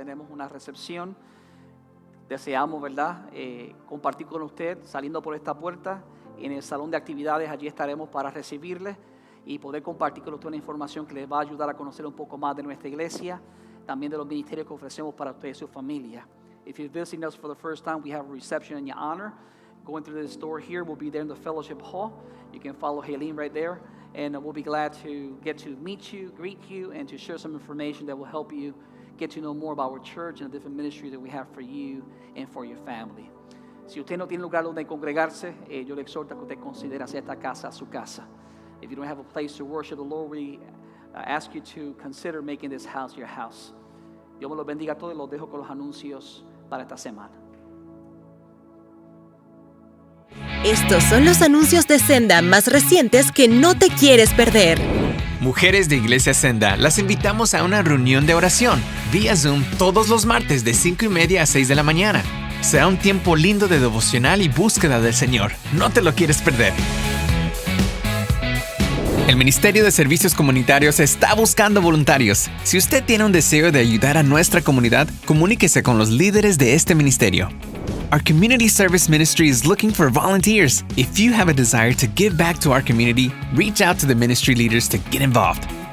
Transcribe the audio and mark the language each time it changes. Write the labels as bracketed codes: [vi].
[es] Tenemos una recepción. Deseamos, ¿verdad?, compartir con usted saliendo por esta puerta. En el salón de actividades allí estaremos para recibirle y poder compartir con usted una información que les va a ayudar a conocer un poco más de nuestra iglesia, también de los ministerios que ofrecemos para usted y su familia. [en] If you're visiting us for the first time, we have a reception in your honor. Going through this door here, we'll be there in the fellowship hall. You can follow Haleen right there, and we'll be glad to get to meet you, greet you, and to share some information that will help you get to know more about our church and the different ministry that we have for you and for your family. [es] Si usted no tiene lugar donde congregarse, yo le exhorto a que usted considere hacer esta casa su casa. [en] If you don't have a place to worship the Lord, we ask you to consider making this house your house. [es] Dios me los bendiga a todos y los dejo con los anuncios para esta semana. Estos son los anuncios de Senda más recientes que no te quieres perder. Mujeres de Iglesia Senda, las invitamos a una reunión de oración vía Zoom todos los martes de 5:30 a 6 de la mañana. Será un tiempo lindo de devocional y búsqueda del Señor. No te lo quieres perder. El Ministerio de Servicios Comunitarios está buscando voluntarios. Si usted tiene un deseo de ayudar a nuestra comunidad, comuníquese con los líderes de este ministerio. [en] Our community service ministry is looking for volunteers. If you have a desire to give back to our community, reach out to the ministry leaders to get involved.